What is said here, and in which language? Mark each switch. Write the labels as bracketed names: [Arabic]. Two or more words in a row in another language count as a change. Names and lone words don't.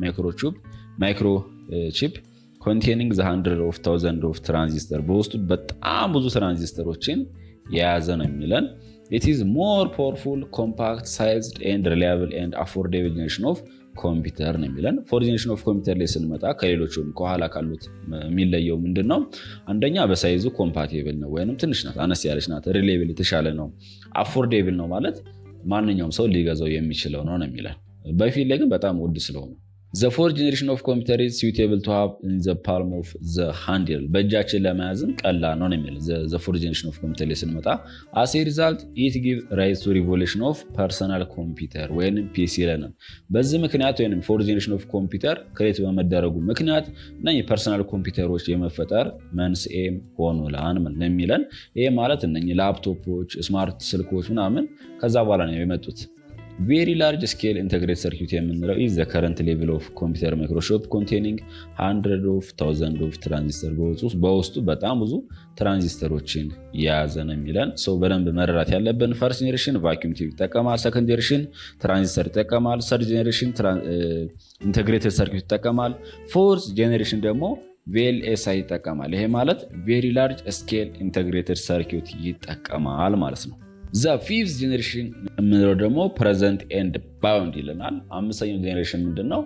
[English] microchip containing the hundreds of thousands of transistors [Amharic] በውስጡ በጣም ብዙ ትራንዚስተሮችን የያዘ ነው የሚለን። [English] it is more powerful, compact sized and reliable and affordable generation of ኮምፒውተር [Amharic] ነው የሚለን። [English] fourth generation of computer [Amharic] ላይ ስንመጣ ከሌሎቹም ከኋላ ካሉት የሚለየው ምንድነው? አንደኛ በሳይዙ ኮምፓቲብል ነው ወይንም ትንሽ ናት፣ አነስ ያለች ናት። ሪሌብል የተሻለ ነው። አፎርዴብል ነው ማለት ማንኛውም ሰው ሊገዛው የሚችለው ነው የሚለን። በፊት ላይ ግን በጣም ውድ ስለሆነ [English] the fourth generation of computer is suitable to have in the palm of the hand [Amharic] በእጃችን ለመያዝም ቀላል ነው የሚለው። [English] the fourth generation of computer [Amharic] ላይ ስንመጣ [English] as a result it gives rise to revolution of personal computer [Amharic] ወይንም PC ይለናል። በዚህ ምክንያት ወይንም [English] fourth generation of computer [Amharic] ክሬት በመደረጉ ምክንያት እነኚህ [English] personal computers [Amharic] የመፈጠር መንስኤም ሆኖላን የሚለን። ይሄ ማለት እነኚህ ላፕቶፖች፣ ስማርት ስልኮች ምናምን ከዛ በኋላ ነው የመጡት። [English] very large scale integrated circuit [Amharic] የምንለው [English] is the current level of computer microchip containing hundreds of thousands of transistor [Amharic] በውስጡ በጣም ብዙ ትራንዚስተሮችን የያዘ ነው የሚለን። ሰው በደንብ መረዳት ያለብን [English] first generation vacuum tube [Amharic] ይጠቀማል፣ [English] second generation transistor [Amharic] ይጠቀማል፣ [English] third generation integrated circuit [Amharic] ይጠቀማል፣ [English] fourth generation [Amharic] ደግሞ VLSI ይጠቀማል። ይሄ ማለት [English] very large scale integrated circuit [Amharic] ይጠቀማል ማለት ነው። [English] the fifth generation [Amharic] የምንለው ደግሞ [English] present and bound [Amharic] ይለናል። አምስተኛው ጄኔሬሽን ምንድን ነው?